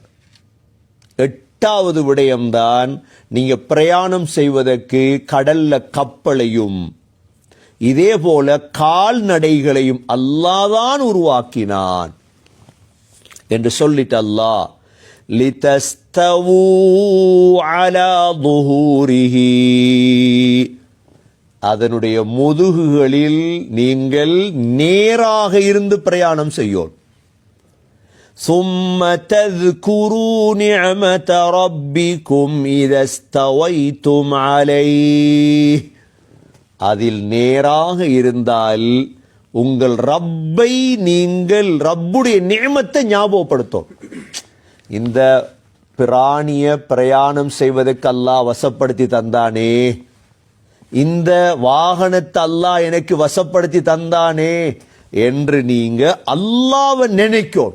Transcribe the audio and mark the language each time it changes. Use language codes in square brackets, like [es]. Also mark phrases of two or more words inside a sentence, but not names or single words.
[ta] 8வது விடயம்தான் நீங்க பிரயாணம் செய்வதற்கு கடல்ல கப்பலையும் இதே போல கால்நடைகளையும் அல்லாஹ்தான் உருவாக்கினான் என்று சொல்லிட்டு அல்லாஹ் [ar] لتستووا على ظهوره, [ta] அதனுடைய முதுகுகளில் நீங்கள் நேராக இருந்து பிரயாணம் செய்யோம். [ar] ثم تذكروا نعمة ربكم إذا استويتم عليه, [ta] அதில் நேராக இருந்தால் உங்கள் ரப்பை நீங்கள் ரப்புடைய நியமத்தை ஞாபகப்படுத்தும். இந்த பிராணிய பிரயாணம் செய்வதற்கு அல்லாஹ் வசப்படுத்தி தந்தானே, இந்த வாகனத்தை அல்லாஹ் எனக்கு வசப்படுத்தி தந்தானே என்று நீங்க அல்லாஹ்வை நினைக்கணும்.